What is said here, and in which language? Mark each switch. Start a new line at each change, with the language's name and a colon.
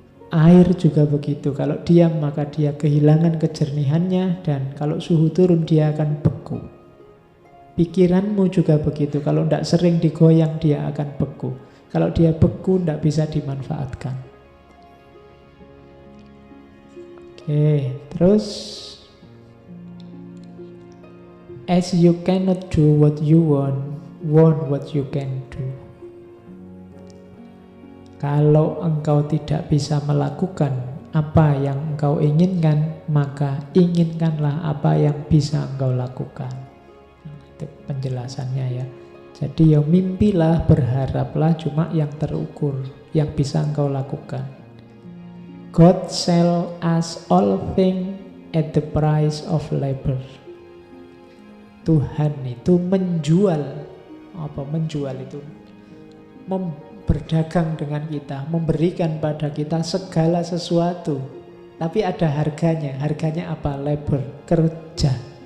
Indonesian: Air juga begitu, kalau diam maka dia kehilangan kejernihannya, dan kalau suhu turun dia akan beku. Pikiranmu juga begitu, kalau tidak sering digoyang dia akan beku. Kalau dia beku tidak bisa dimanfaatkan. Oke, terus
English: as you cannot do what you want what you can do.
Indonesian: Kalau engkau tidak bisa melakukan apa yang engkau inginkan, maka inginkanlah apa yang bisa engkau lakukan. Itu penjelasannya ya. Jadi ya mimpilah, berharaplah cuma yang terukur, yang bisa engkau lakukan.
English: God sell us all things at the price of labor.
Indonesian: Tuhan itu menjual, apa menjual itu? Berdagang dengan kita, memberikan pada kita segala sesuatu. Tapi ada harganya. Harganya apa? Labor, kerja.